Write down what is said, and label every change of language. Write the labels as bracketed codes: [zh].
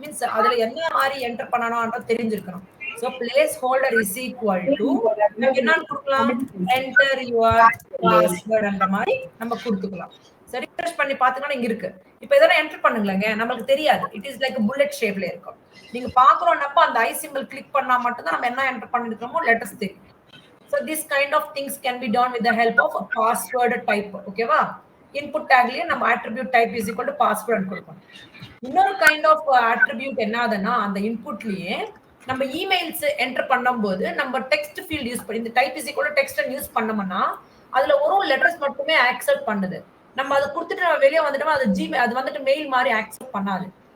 [ta] Means அதுல என்ன மாதிரி என்டர் பண்ணணும்ன்றது தெரிஞ்சிருக்கணும். So place holder is equal to என்ன கொடுக்கலாம், என்டர் யுவர் பாஸ்வேர்ட் அந்த மாதிரி நம்ம கொடுத்துக்கலாம். சரி, ரிஃப்ரெஷ் பண்ணி பாத்தீங்கன்னா இங்க இருக்கு. இப்போ இதெல்லாம் என்டர் பண்ணுங்களேங்க, நமக்கு தெரியாது. இட் இஸ் லைக் புல்லட் ஷேப்ல இருக்கும். நீங்க பாக்குறோம்னப்ப அந்த ஐ சிம்பிள் கிளிக் பண்ணா மட்டும் தான் நம்ம என்ன என்டர் பண்ணிருக்கோமோ லெட்டர்ஸ் தெரியும். [en] So this kind of things can be done with the help of a password type. ஓகேவா? [ta] இன்புட் டேக்லயே நம்ம attribute type is equal to password கொடுக்கணும். இன்னொரு கைண்ட் ஆஃப் attribute என்னதுன்னா அந்த இன்புட்லயே நம்ம இமெயில்ஸ் என்டர் பண்ணும்போது நம்ம டெக்ஸ்ட் ஃபீல்ட் யூஸ் பண்ணி இந்த type is equal to text use பண்ணோம்னா அதுல ஒரு லெட்டர்ஸ் மட்டுமே அக்செப்ட் பண்ணுது. நம்ம அதை கொடுத்துட்டு நம்ம வெளியே வந்துட்டோம்னா அது வந்துட்டு மெயில் மாதிரி அக்செப்ட் பண்ணாது.